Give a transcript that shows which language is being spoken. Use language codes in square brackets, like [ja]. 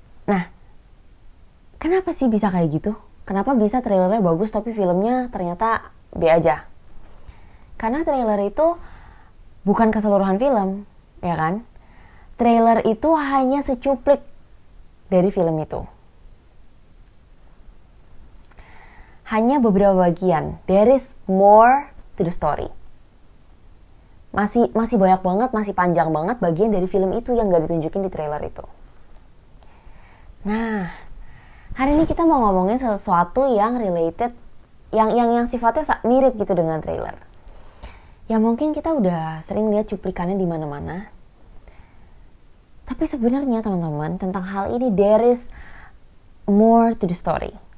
[id] Nah, kenapa sih bisa kayak gitu? Kenapa bisa trailernya bagus tapi filmnya ternyata B aja? Karena trailer itu bukan keseluruhan film, ya kan? Trailer itu hanya secuplik dari film itu. Hanya beberapa bagian. [en] There is more to the story. [id] Masih banyak banget, masih panjang banget bagian dari film itu yang gak ditunjukin di trailer itu. Nah, hari ini kita mau ngomongin sesuatu yang related, yang sifatnya mirip gitu dengan trailer. Ya mungkin kita udah sering lihat cuplikannya di mana-mana. Tapi sebenarnya teman-teman, tentang hal ini [en] there is more to the story.